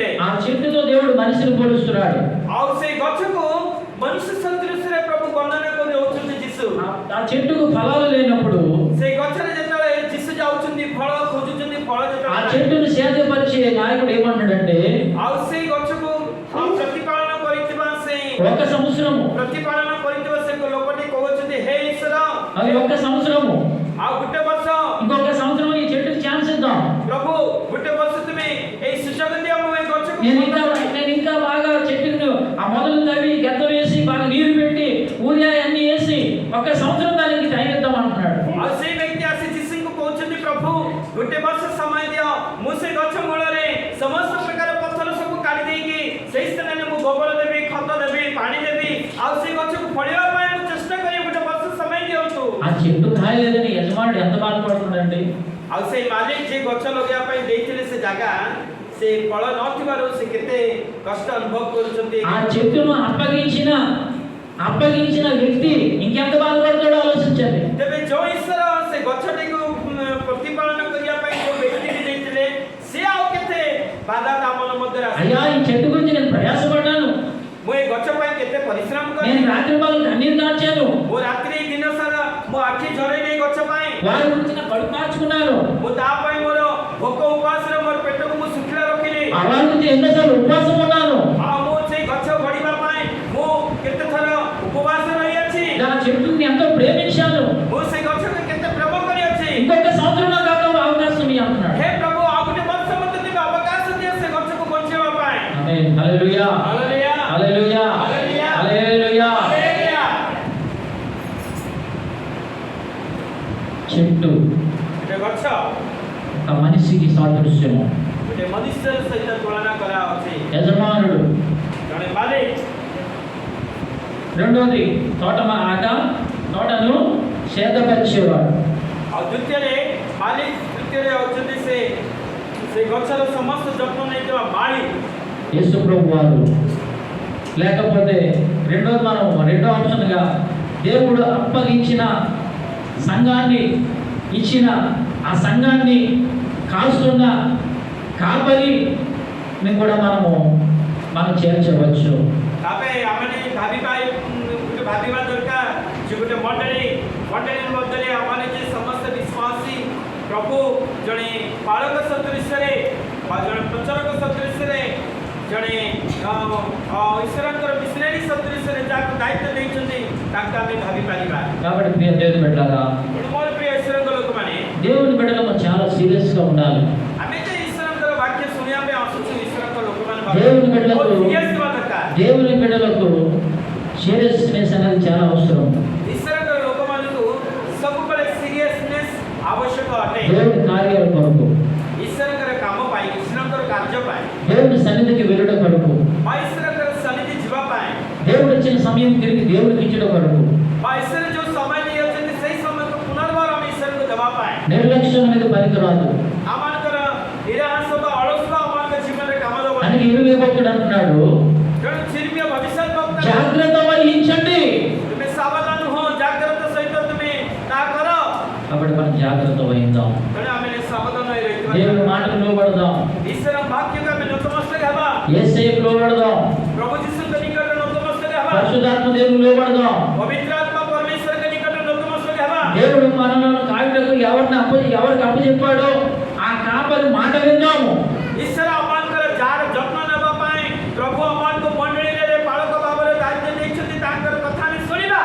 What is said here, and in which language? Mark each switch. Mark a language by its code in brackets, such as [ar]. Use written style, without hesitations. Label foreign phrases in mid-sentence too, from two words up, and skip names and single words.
[te] ఆ చెట్టుతో దేవుడు మనిషిని పోలుస్తున్నాడు. [or] ଆଉ ସେଇ ଗଛକୁ ମନୁଷ୍ୟ ସଦୃଶ୍ୟରେ ପ୍ରଭୁ ବର୍ଣ୍ଣନା କରି ଦଉଛନ୍ତି ଯୀଶୁ। [te] ఆ చెట్టుకు ఫలాలు లేనప్పుడు [or] ସେଇ ଗଛରେ ଯେତେବେଳେ ଯୀଶୁ ଯାଉଛନ୍ତି ଫଳ ଖୋଜୁଛନ୍ତି, ଫଳ [te] ఆ [or] ଯେତେବେଳେ [te] చెట్టును సేద్యపరిచే నాయకుడు ఏమంటాడంటే, [or] ଆଉ ସେଇ ଗଛକୁ ପ୍ରତିପାଳନ କରିଥିବା ସେ [te] ఒక సంవత్సరము, [or] ପ୍ରତିପାଳନ କରିଥିବା ସେ ଲୋକଟି କହୁଛନ୍ତି, ହେ ଈଶ୍ୱର, [te] అది ఒక సంవత్సరము, [or] ଆଉ ଗୋଟେ ବର୍ଷ [te] ఇంకొక సంవత్సరం ఈ చెట్టుకి ఛాన్స్ ఇద్దాం. [or] ପ୍ରଭୁ ଗୋଟେ ବର୍ଷ ତୁମେ ଏଇ ସୁଯୋଗ ଦିଅ, ମୁଁ ଏ ଗଛକୁ [te] నేను ఇంకా బాగా చెట్టును ఆ మొదలు తవ్వి గద్ద వేసి బాగా నీరు పెట్టి ఊరియా అన్ని వేసి ఒక సంవత్సరం దానికి టైం ఇద్దాం అంటున్నాడు. [or] ଆଉ ସେଇ ବ୍ୟକ୍ତି ଆସି ଯୀଶୁଙ୍କୁ କହୁଛନ୍ତି, ପ୍ରଭୁ ଗୋଟେ ବର୍ଷ ସମୟ ଦିଅ, ମୁଁ ସେ ଗଛ ମୂଳରେ ସମସ୍ତ ପ୍ରକାର ପଥର ସବୁ କାଢି ଦେଇକି ସେଇ ସ୍ଥାନରେ ମୁଁ ଗୋବର ଦେବି, ଖତ ଦେବି, ପାଣି ଦେବି, ଆଉ ସେଇ ଗଛକୁ ଫଳିବା ପାଇଁ ମୁଁ ଚେଷ୍ଟା କରିବି, ଗୋଟେ ବର୍ଷ ସମୟ ଦିଅନ୍ତୁ। [te] ఆ చెట్టు కాయలేదని యజమానుడు ఎంత బాధపడుతున్నాడండి. [or] ଆଉ ସେଇ ମାଲିକ ଯେ ଗଛ ଲଗେଇବା ପାଇଁ ଦେଇଥିଲେ ସେ ଜାଗା, ସେ ଫଳ ନଥିବାରୁ ସେ କେତେ କଷ୍ଟ ଅନୁଭବ କରୁଛନ୍ତି। [te] ఆ చెట్టును అప్పగించిన వ్యక్తి ఇంకెంత బాధపడతాడో ఆలోచించండి. [or] ତେବେ ଯୋଉ ଈଶ୍ୱର ସେ ଗଛଟିକୁ ପ୍ରତିପାଳନ କରିବା ପାଇଁ ଯୋଉ ବ୍ୟକ୍ତିକି ଦେଇଥିଲେ, ସେ ଆଉ କେତେ ବାଧା ତା ମନ ମଧ୍ୟରେ ଆସିବ। [te] అయ్యా, ఈ చెట్టు గురించి నేను ప్రయాసపడ్డాను, [or] ମୁଁ ଏ ଗଛ ପାଇଁ କେତେ ପରିଶ୍ରମ [te] నేను [or] କଲି, [te] రాత్రి పగలు కన్నీరు కార్చాను, [or] ମୁଁ ରାତ୍ରି ଦିନ ସାରା ମୋ ଆଖି ଝରେଇଲି ଏ ଗଛ ପାଇଁ, [te] వారి గురించి నా కడుపు కాచుకున్నాను, [or] ମୁଁ ତା ପାଇଁ ମୋର ଭୋକ ଉପାସରେ ମୋର ପେଟକୁ ମୁଁ ଶୁଖିଲା ରଖିଲି, [te] ఆ వారి గురించి ఎన్నోసార్లు ఉపవాసం ఉన్నాను. [or] ଆଉ ମୁଁ ସେଇ ଗଛ ବଢିବା ପାଇଁ ମୁଁ କେତେ ଥର ଉପବାସ ରହିଅଛି, [te] నా చెట్టుని ఎంతో ప్రేమించాను, [or] ମୁଁ ସେଇ గଛକୁ କେତେ ପ୍ରେମ କରିଅଛି। [te] ఇంకొక సంవత్సరం నాకు అవకాశం ఇయ్యి అంటున్నాడు. [or] ହେ ପ୍ରଭୁ, ଆଉ ଗୋଟେ ବର୍ଷ ମୋତେ ତେବେ ଅବକାଶ ଦିଅ ସେ ଗଛକୁ ବଞ୍ଚେଇବା ପାଇଁ। [te] ఆమేన్. హల్లెలూయా, [or] ହାଲେଲୁୟା, [te] హల్లెలూయా, హల్లెలూయా, హల్లెలూయా. [or] ହାଲେଲୁୟା। [te] చెట్టు [or] ଗୋଟେ ଗଛ [te] ఒక మనిషికి సాదృశ్యము. [or] ଗୋଟେ ମନୁଷ୍ୟ ସହିତ ତୁଳନା କରାଯାଉଛି। [te] యజమానుడు. [or] ଜଣେ ମାଲିକ, [te] రెండోది తోటను సేదపరిచేవాడు. [or] ଆଉ ଦ୍ୱିତୀୟରେ ମାଲିକ, ତୃତୀୟରେ ହେଉଛନ୍ତି ସେ ଗଛର ସମସ୍ତ ଯତ୍ନ ନେଇଥିବା ମାଳି। [te] యేసు ప్రభు వారు. లేకపోతే రెండో ఆప్షన్గా దేవుడు అప్పగించిన సంఘాన్ని ఇచ్చిన ఆ సంఘాన్ని కాస్తున్న కాపరిని కూడా మనం చేర్చవచ్చు. [or] ତାପରେ ଆମେ ଭାବିବା ଦରକାର ଯେ ଗୋଟେ ମଣ୍ଡଳୀ ମଧ୍ୟରେ ଆମେ ଯେ ସମସ୍ତ ବିଶ୍ୱାସୀ ପ୍ରଭୁ ଜଣେ ପାଳକ ସଦୃଶ୍ୟରେ ବା ଜଣେ ପ୍ରଚାରକ ସଦୃଶ୍ୟରେ, ଜଣେ ଈଶ୍ୱରଙ୍କର ମିଶନାରୀ ସଦୃଶ୍ୟରେ ଯାହାକୁ ଦାୟିତ୍ୱ ଦେଇଛନ୍ତି ତାଙ୍କୁ ଆମେ ଭାବିପାରିବା। [te] కాబట్టి ప్రియ దేవుని బిడ్డలారా, [or] ମୋର ପ୍ରିୟ ଈଶ୍ୱରଙ୍କ ଲୋକମାନେ, [te] దేవుని బిడ్డలకు చాలా సీరియస్గా ఉండాలి. [or] ଆମେ ଯେ ଈଶ୍ୱରଙ୍କର ବାକ୍ୟ ଶୁଣିବା ପାଇଁ ଆସୁଛୁ, ଈଶ୍ୱରଙ୍କ ଲୋକମାନେ [te] దేవుని బిడ్డలకు [or] ସିରିୟସ୍ ହେବା ଦରକାର। [te] దేవుని బిడ్డలకు సీరియస్నెస్ అనేది చాలా అవసరం. [or] ଈଶ୍ୱରଙ୍କର ଲୋକମାନଙ୍କୁ ସବୁବେଳେ ସିରିୟସନେସ୍ ଆବଶ୍ୟକ ଅଟେ। [te] దేవుని కార్యాల కొరకు, [or] ଈଶ୍ୱରଙ୍କର କାମ ପାଇଁ, ଈଶ୍ୱରଙ୍କର କାର୍ଯ୍ୟ ପାଇଁ, [te] దేవుని సన్నిధికి వెళ్ళడం కొరకు, [or] ବା ଈଶ୍ୱରଙ୍କର ସନ୍ନିଧି ଯିବା ପାଇଁ, [te] దేవుడు ఇచ్చిన సమయం తిరిగి దేవుడికి ఇచ్చడం కొరకు, [or] ବା ଈଶ୍ୱର ଯୋଉ ସମୟ ଦେଇଅଛନ୍ତି ସେଇ ସମୟକୁ ପୁନର୍ବାର ଆମେ ଈଶ୍ୱରଙ୍କୁ ଦେବା ପାଇଁ, [te] నిర్లక్ష్యం అనేది పనికిరాదు. [or] ଆମମାନଙ୍କର [te] భక్తుడు అంటున్నాడు, [or] ତେଣୁ ଚିର୍ମିୟ ଭବିଷ୍ୟତ ବକ୍ତା [te] జాగ్రత్త వహించండి. [or] ତୁମେ ସାବଧାନ ହୁଅ, ଜାଗ୍ରତ ସହିତ ତୁମେ ତାହା କର। [te] కాబట్టి మనం జాగ్రత్త వహిద్దాం, [or] ତେଣୁ ଆମେ ସାବଧାନ ହୋଇ ରହିଥିବା। [te] దేవుని మాటకు లోబడదాం, [or] ଈଶ୍ୱର ବାକ୍ୟକୁ ଆମେ ନତମସ୍ତକ ହେବା। [te] యేసయ్యకు లోబడదాం, [or] ପ୍ରଭୁ ଯୀଶୁଙ୍କ ନିକଟରେ ନତମସ୍ତକ ହେବା। [te] పరిశుద్ధాత్మ దేవుని లోబడదాం. [or] ପବିତ୍ର ଆତ୍ମା ପରମେଶ୍ୱରଙ୍କ ନିକଟରେ నతమస్తక ହେବା। [te] దేవుడు మనలను కాయుటకు ఎవరికి అప్పచెప్పాడో ఆ కాపరి మాట విందాము. [or] ଈଶ୍ୱର ଆମମାନଙ୍କର ଯାହାର ଯତ୍ନ ନେବା ପାଇଁ ପ୍ରଭୁ ଆମମାନଙ୍କୁ ମଣ୍ଡଳୀରେ ପାଳକ ଭାବରେ ଦାୟିତ୍ୱ ଦେଇଛନ୍ତି, ତାଙ୍କର କଥା ଆମେ ଶୁଣିବା।